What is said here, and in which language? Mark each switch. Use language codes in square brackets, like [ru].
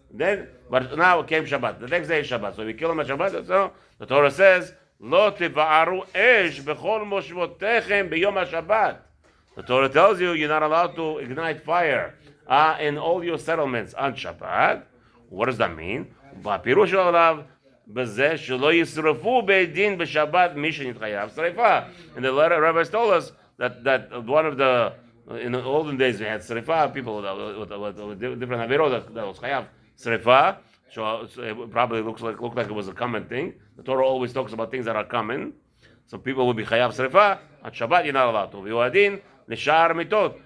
[en] Then, but now came Shabbat. The next day is Shabbat. So we kill him at Shabbat. So the Torah says, [he] "Lo tiba'aru esh bechol moshvotechem b'yom HaShabbat." [en] The Torah tells you you're not allowed to ignite fire in all your settlements on Shabbat. What does that mean? [he] והפירוש עליו בזה שלא ישרפו בית-דין בשבת מי שנתחייב שריפה. [en] And the rabbis told us that one of the in the olden days we had srifa, people with different avirot that was chayav srifa. So it probably looked like it was a common thing. The Torah always talks about things that are common. So people will be chayav srifa. At Shabbat you're not allowed to. [he] V'yoadin l'shar mitot.